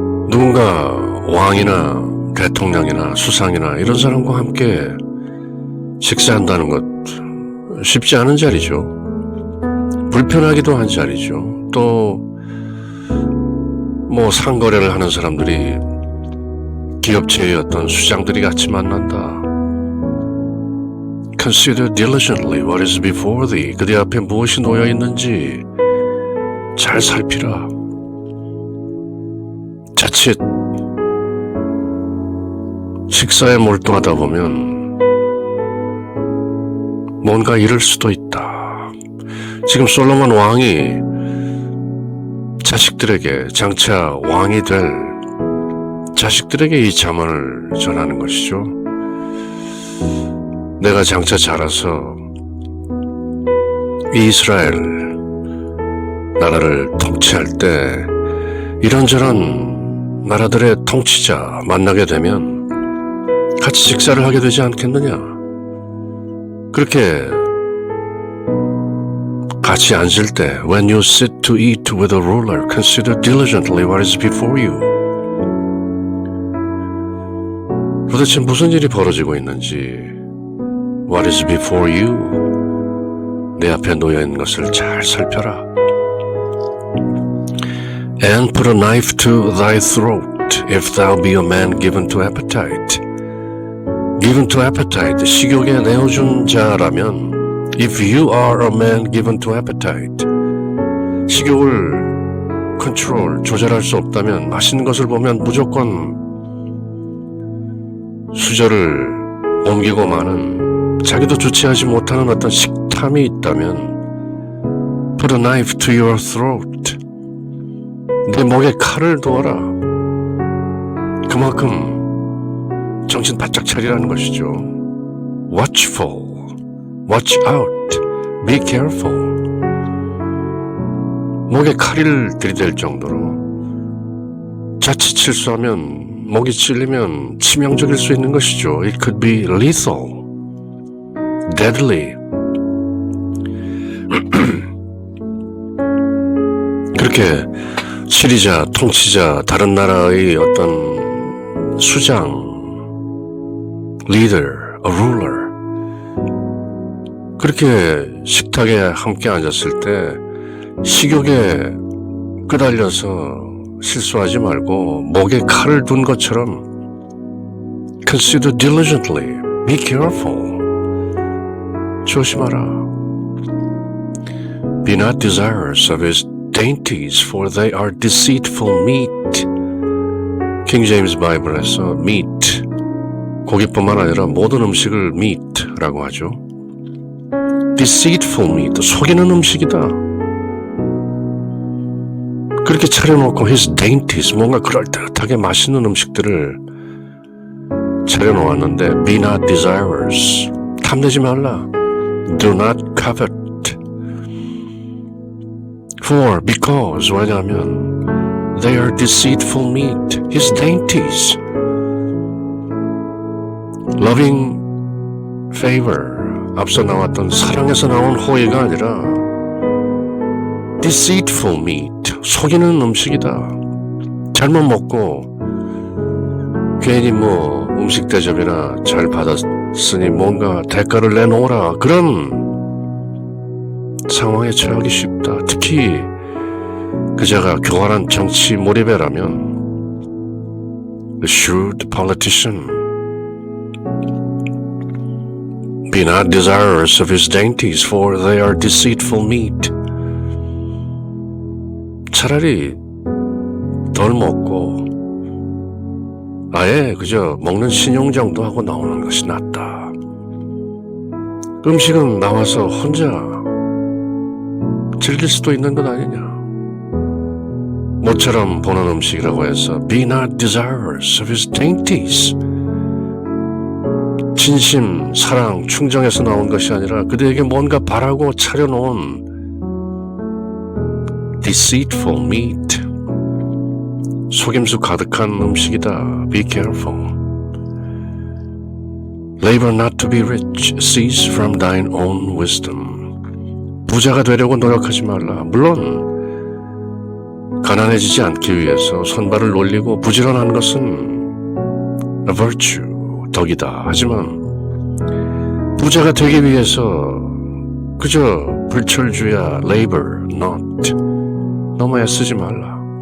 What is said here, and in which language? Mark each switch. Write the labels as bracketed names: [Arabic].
[Korean] 누군가 왕이나 대통령이나 수상이나 이런 사람과 함께 식사한다는 것 쉽지 않은 자리죠. 불편하기도 한 자리죠. 또 상거래를 하는 사람들이 기업체의 어떤 수장들이 같이 만난다. [English] Consider diligently what is before thee. [Korean] 그대 앞에 무엇이 놓여 있는지 잘 살피라. 자칫 식사에 몰두하다 보면 뭔가 잃을 수도 있다. 지금 솔로몬 왕이 자식들에게, 장차 왕이 될 자식들에게 이 잠언을 전하는 것이죠. 내가 장차 자라서 이스라엘 나라를 통치할 때 이런저런 나라들의 통치자 만나게 되면 같이 식사를 하게 되지 않겠느냐. 그렇게 같이 앉을 때 [English] When you sit to eat with a ruler, consider diligently what is before you. [Korean] 도대체 무슨 일이 벌어지고 있는지 [English] What is before you? [Korean] 내 앞에 놓여있는 것을 잘 살펴라. [English] And put a knife to thy throat, if thou be a man given to appetite. Given to appetite, [Korean] 식욕에 내어준 자라면 [English] if you are a man given to appetite, [Korean] 식욕을 컨트롤, 조절할 수 없다면 맛있는 것을 보면 무조건 수저를 옮기고 마는, 자기도 주체하지 못하는 어떤 식탐이 있다면 [English] Put a knife to your throat. [Korean] 내 목에 칼을 두어라. 그만큼 정신 바짝 차리라는 것이죠. [English] Watchful, watch out, be careful. [Korean] 목에 칼을 들이댈 정도로 자칫 실수하면 목이 찔리면 치명적일 수 있는 것이죠. [English] It could be lethal, deadly. [Korean] 그렇게 치리자, 통치자, 다른 나라의 어떤 수장, [English] leader, a ruler. [Korean] 그렇게 식탁에 함께 앉았을 때 식욕에 끄달려서 실수하지 말고 목에 칼을 둔 것처럼 [English] consider diligently, be careful. [Korean] 조심하라. [English] Be not desirous of his dainties, for they are deceitful meat. [Korean] king James 바이블에서 meat, 고기뿐만 아니라 모든 음식을 meat라고 하죠. [English] deceitful meat, [Korean] 속이는 음식이다. 그렇게 차려놓고 [English] his dainties, [Korean] 뭔가 그럴듯하게 맛있는 음식들을 차려놓았는데 [English] be not desirous, [Korean] 탐내지 말라. [English] do not covet. for, because, [Korean] 왜냐하면 [English] they are deceitful meat, his dainties. loving favor, [Korean] 앞서 나왔던 사랑에서 나온 호의가 아니라 [English] deceitful meat, [Korean] 속이는 음식이다. 잘못 먹고 괜히 뭐 음식 대접이나 잘 받았으니 뭔가 대가를 내놓으라, 그런 상황에 처하기 쉽다. 특히 그자가 교활한 정치 몰입에라면 [English] a shrewd politician. Be not desirous of his dainties, for they are deceitful meat. [Korean] 차라리 덜 먹고 아예 그저 먹는 신용 정도 하고 나오는 것이 낫다. 음식은 나와서 혼자 즐길 수도 있는 것 아니냐. 모처럼 보는 음식이라고 해서 [English] be not desirous of his dainties. [Korean] 진심, 사랑, 충정에서 나온 것이 아니라 그대에게 뭔가 바라고 차려놓은 [English] deceitful meat, [Korean] 속임수 가득한 음식이다. [English] Be careful. Labor not to be rich, cease from thine own wisdom. [Korean] 부자가 되려고 노력하지 말라. 물론 가난해지지 않기 위해서 손발을 놀리고 부지런한 것은 [English] a virtue, [Korean] 덕이다. 하지만 부자가 되기 위해서 그저 불철주야 [English] labor not, [Korean] 너무 애쓰지 말라.